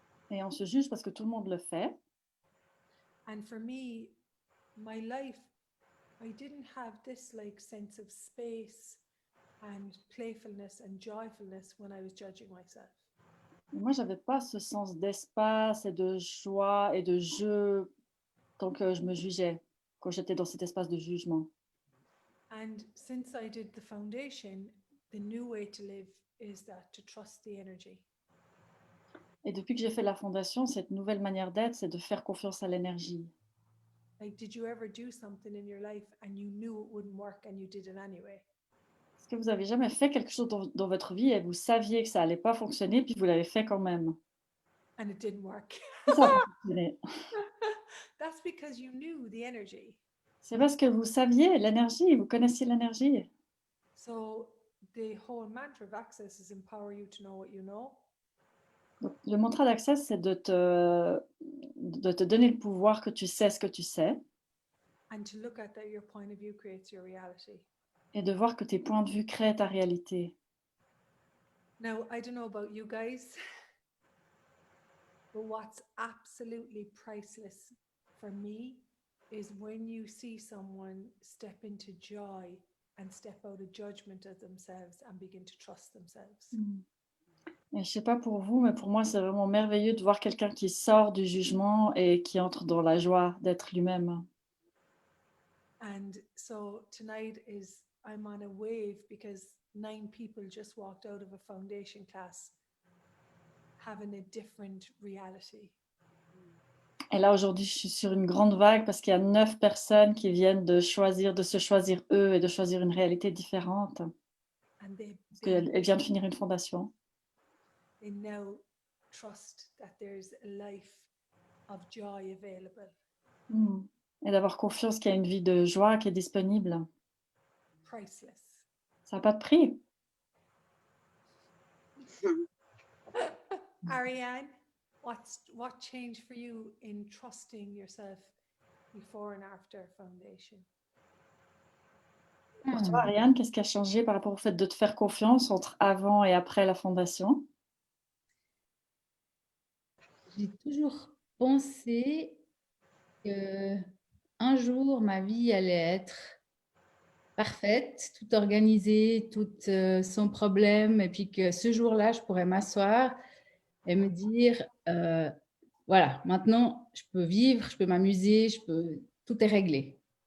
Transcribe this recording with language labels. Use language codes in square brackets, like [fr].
[fr] Et on se juge parce que tout le monde le fait. [en] And for me, my life, I didn't have this like sense of space and playfulness and joyfulness when I was judging myself. [fr] Et moi, je n'avais pas ce sens d'espace et de joie et de jeu tant que je me jugeais, quand j'étais dans cet espace de jugement. [en] And since I did the foundation, the new way to live is that to trust the energy. [fr] Et depuis que j'ai fait la fondation, cette nouvelle manière d'être, c'est de faire confiance à l'énergie. [en] Like, did you ever do something in your life and you knew it wouldn't work and you did it anyway? [fr] Est-ce que vous avez jamais fait quelque chose dans votre vie et vous saviez que ça allait pas fonctionner, puis vous l'avez fait quand même? [en] And it didn't work. [fr] Et ça a pas fonctionné. [en] That's because you knew the energy. [fr] C'est parce que vous saviez l'énergie, vous connaissiez l'énergie. [en] So the whole mantra of Access is empower you to know what you know. [fr] Donc, le mantra d'Access, c'est de te donner le pouvoir que tu sais ce que tu sais [en] And to look at that your point of view creates your reality. [fr] et de voir que tes points de vue créent ta réalité. [en] Now, I don't know about you guys, but what's absolutely priceless for me is when you see someone step into joy and step out of judgment of themselves and begin to trust themselves. [fr] Et je sais pas pour vous, mais pour moi, c'est vraiment merveilleux de voir quelqu'un qui sort du jugement et qui entre dans la joie d'être lui-même. [en] And so tonight I'm on a wave because 9 people just walked out of a foundation class having a different reality. [fr] Et là, aujourd'hui, je suis sur une grande vague parce qu'il y a 9 personnes qui viennent de se choisir eux et de choisir une réalité différente. [en] And [fr] Parce qu'elles viennent de finir une fondation. [en] they now trust that there's a life of joy available. [fr] Et d'avoir confiance qu'il y a une vie de joie qui est disponible. [en] Priceless. [fr] Ça n'a pas de prix. [en] Ariane, what changed for you in trusting yourself before and after foundation? [fr] Pour toi, Ariane, qu'est-ce qui a changé par rapport au fait de te faire confiance entre avant et après la fondation? J'ai toujours pensé que un jour ma vie allait être parfaite, tout organisée, toute sans problème, et puis que ce jour-là, je pourrais m'asseoir et me dire, voilà, maintenant, je peux vivre, je peux m'amuser, tout est réglé.